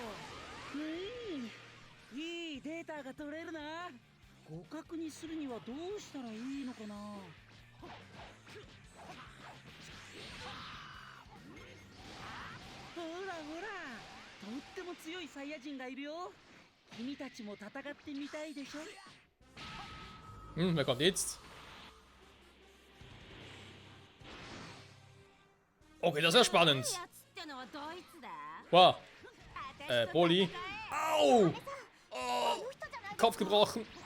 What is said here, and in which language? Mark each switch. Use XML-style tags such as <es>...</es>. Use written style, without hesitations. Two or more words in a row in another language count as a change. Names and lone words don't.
<ja>いいデータが取れるな。互角にするにはどうしたらいいのかな。ほらほら、とっても強いサイヤ人がいるよ。君たちも戦ってみたいでしょ。</ja> <de>Wer kommt jetzt? Okay, das ist ja spannend. Wow. Broly. Au! Oh, Kopf gebrochen.</de>